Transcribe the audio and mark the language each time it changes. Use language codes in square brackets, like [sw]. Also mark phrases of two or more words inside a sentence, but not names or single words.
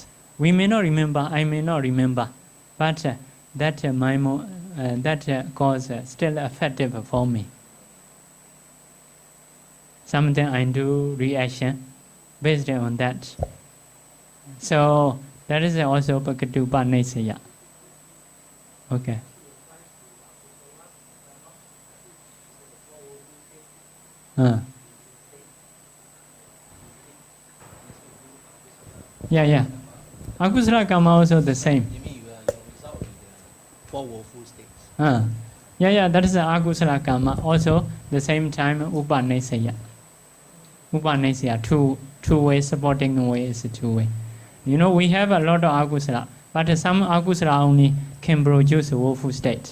[en] We may not remember, I may not remember, but that cause still effective for me. Something I do reaction based on that. So that is also [pi] Bhakatupa Nisaya. [en] Okay. Yeah. [pi] Akusala karma [en] also the same. You mean your result in the four woeful states? Yeah, that is the [pi] Akusala karma. [en] Also the same time Upanisaya. Upanisaya, two way, supporting way is two way. You know, we have a lot of Akusala, but some Akusala only can produce a woeful state.